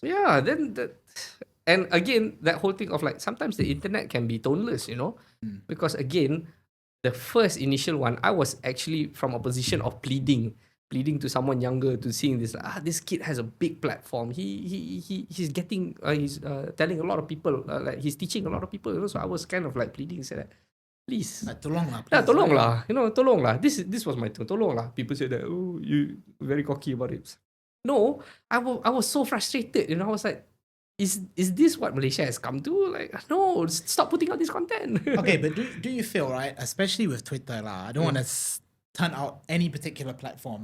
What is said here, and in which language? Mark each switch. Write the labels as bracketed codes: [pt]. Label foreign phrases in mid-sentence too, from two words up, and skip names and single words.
[en] Yeah, then and again, that whole thing of like sometimes the internet can be toneless, Because again, the first initial one, I was actually from a position of pleading to someone younger, to seeing this, this kid has a big platform. He's getting he's telling a lot of people, like he's teaching a lot of people, So I was kind of like pleading, say that, please. [ms] Tolong lah. Tolong lah. Tolong lah. [en] This was my turn. [ms] Tolong lah. [en] People say that, oh, you very cocky about it. No, I was so frustrated. I was like, is this what Malaysia has come to? Like, no, stop putting out this content. Okay, but do you feel, right, especially with Twitter lah, I don't want to turn out any particular platform.